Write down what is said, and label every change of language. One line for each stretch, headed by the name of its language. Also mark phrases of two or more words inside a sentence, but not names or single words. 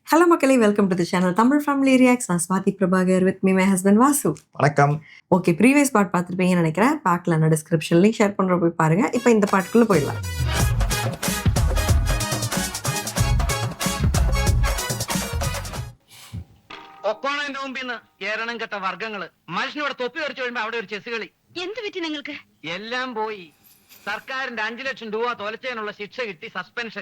Tamil: ஹலோ மக்களே,
English: welcome to the channel
Tamil: தமிழ் ஃபேமிலி ரியாக்ட்ஸ். நான் ஸ்வாதி பிரபாகர்
English: with me my husband
Tamil: வாசு. வணக்கம். ஓகே,
English: previous part
Tamil: பார்த்துருப்பீங்கன்னு நினைக்கிறேன். பார்க்கல, நான்
English: description link share
Tamil: பண்ணுற போய் பாருங்க. இப்போ இந்த பாட்டுக்குள்ளே போயிடலாம்.
Malayalam: ഒക്കോണതിന്റെ മുമ്പിന്ന് ഏരണം കെട്ട വർഗങ്ങള് മനുഷ്യനോട് തൊപ്പി വരച്ചു കഴിയുമ്പോ അവിടെ ഒരു ചെസ് കളി. എന്ത് പറ്റി നിങ്ങൾക്ക്? എല്ലാം പോയി. സർക്കാരിന്റെ 5 ലക്ഷം രൂപ തൊലച്ചതിനുള്ള ശിക്ഷ കിട്ടി, സസ്പെൻഷൻ.